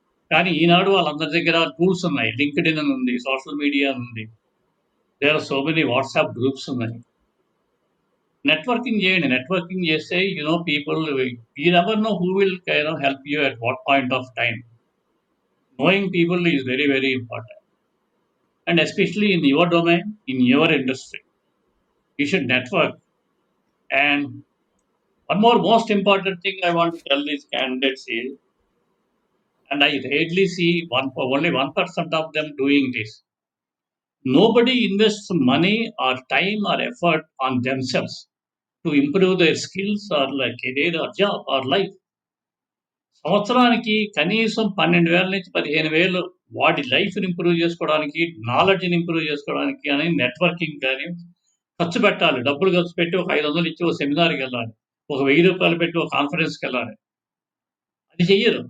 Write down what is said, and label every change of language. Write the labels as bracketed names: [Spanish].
[Telugu] కానీ ఈనాడు వాళ్ళందరి దగ్గర టూల్స్ ఉన్నాయి. లింక్డ్ఇన్ అని ఉంది, సోషల్ మీడియా ఉంది, [English] there are so many WhatsApp groups [Telugu] ఉన్నాయి. నెట్వర్కింగ్ చేయండి. నెట్వర్కింగ్ చేస్తే [English] People, you never know who will help you at what point of time. Knowing people is very, very important. And especially in your domain, in your industry, you should network. And one more most important thing I want to tell these candidates is, and I rarely see only 1% of them doing this. Nobody invests money or time or effort on themselves to improve their skills or like career or job or life. [Telugu] సంవత్సరానికి కనీసం 12,000 నుంచి 15,000 వాడి లైఫ్ని improve చేసుకోవడానికి, నాలెడ్జ్ని improve చేసుకోవడానికి అని networking కానీ ఖర్చు పెట్టాలి. డబ్బులు ఖర్చు పెట్టి ఒక 500 ఇచ్చి ఒక సెమినార్కి వెళ్ళాలి, ఒక 1000 రూపాయలు పెట్టి ఒక కాన్ఫరెన్స్కి వెళ్ళాలి. అది చెయ్యరు.